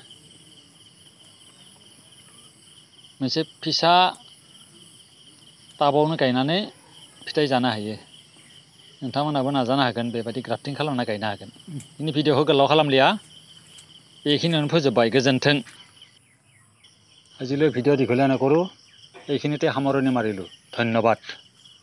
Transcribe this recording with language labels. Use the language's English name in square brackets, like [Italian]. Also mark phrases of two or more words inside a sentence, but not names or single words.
[Bodo] मोनसे फिसा टाबावनो गायनानै फिथाइ जानो हायो नोंथांमोनाबो नाजानो हागोन बेबायदि ग्राफ्टिं खालामना गायनो हागोन इनि भिडिअखौ गोलाव खालामलिया बेखिनियावनो फोजोबबाय गोजोन्थों [Assamese] আজিলৈ ভিডিঅ' দীঘলীয়া নকৰো এইখিনিতে সামৰণি মাৰিলো ধন্যবাদ।